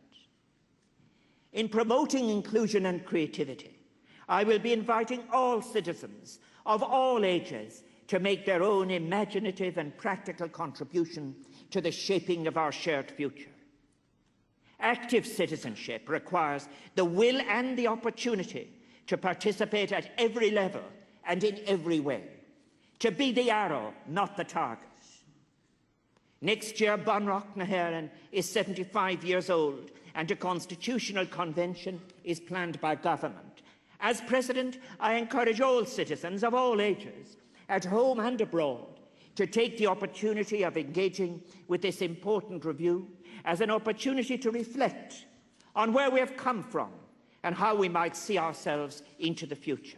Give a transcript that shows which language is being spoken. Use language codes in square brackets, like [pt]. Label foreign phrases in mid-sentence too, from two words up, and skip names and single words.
[en] In promoting inclusion and creativity, I will be inviting all citizens of all ages to make their own imaginative and practical contribution to the shaping of our shared future. Active citizenship requires the will and the opportunity to participate at every level and in every way, to be the arrow, not the target. Next year, Bonrock na hÉireann is 75 years old and a constitutional convention is planned by government. As President, I encourage all citizens of all ages, at home and abroad, to take the opportunity of engaging with this important review as an opportunity to reflect on where we have come from and how we might see ourselves into the future.